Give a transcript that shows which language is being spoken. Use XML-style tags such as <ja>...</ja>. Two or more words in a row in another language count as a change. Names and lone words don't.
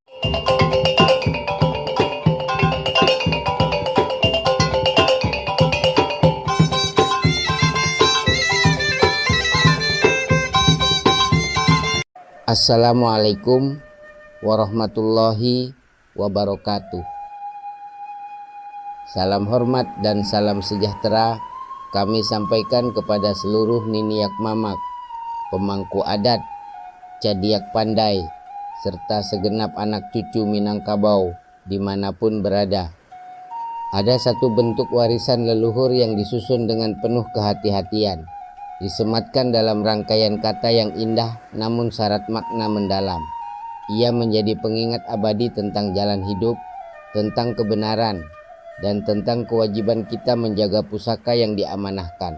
<ar>السلام عليكم ورحمة الله وبركاته.</ar> <id>Salam hormat dan salam sejahtera kami sampaikan kepada seluruh</id> <min>niniak mamak,</min> <id>pemangku adat,</id> <min>cadiak pandai,</min> <id>serta segenap anak cucu Minangkabau dimanapun berada. Ada satu bentuk warisan leluhur yang disusun dengan penuh kehati-hatian, disematkan dalam rangkaian kata yang indah namun syarat makna mendalam. Ia menjadi pengingat abadi tentang jalan hidup, tentang kebenaran, dan tentang kewajiban kita menjaga pusaka yang diamanahkan.</id>